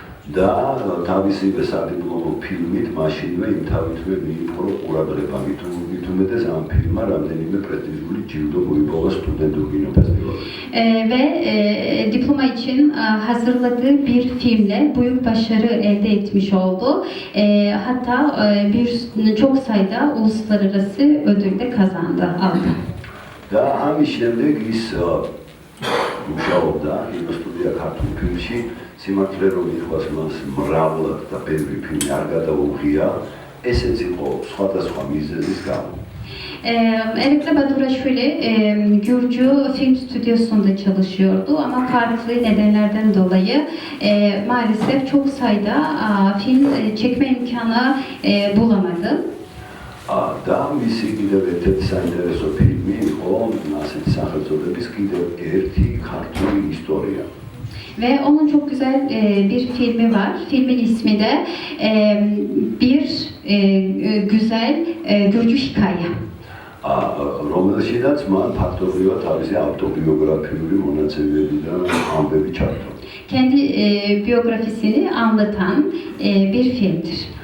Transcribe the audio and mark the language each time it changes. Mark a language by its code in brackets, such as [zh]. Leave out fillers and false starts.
[ka] და თავისივე სადიპლომო ფილმით მაშინვე იმთავითვე მიიპყრო ყურადღება, მით უმეტეს ამ ფილმმა რამდენიმე პრესტიჟული ჯილდო მოიპოვა სტუდენტურ კინოფესტივალზე. [tr] Ve diploma için hazırladığı bir filmle büyük başarı elde etmiş oldu. Hatta çok sayıda uluslararası ödül de kazandı, aldı. [ka] და ამის შემდეგ ის მუშაობდა კინოსტუდია ქართულ ფილმში. სიმართლე რომ ითქვას, მას მრავლად და ბევრი ფილმი არ გადაუღია, ესეც იყო სხვადასხვა მიზეზის გამო. [tr] Erekli Baduraşvili Gürcü Film Stüdyosu'nda çalışıyordu ama farklı nedenlerden dolayı maalesef çok sayıda film çekme imkanı bulamadı. [ka] და მისი კიდევ ერთ-ერთი საინტერესო ფილმი იყო ასეთი სახელწოდების კიდევ ერთი ქართული ისტორია. [tr] Ve onun çok güzel bir filmi var. Filmin ismi de bir güzel Gürcü hikaye. [ka] რომელშიდაც მან ფაქტობრივად თავისი ავტობიოგრაფიული მონაცემებიდან ამბები ჩართო. [tr] Kendi biyografisini anlatan bir filmdir.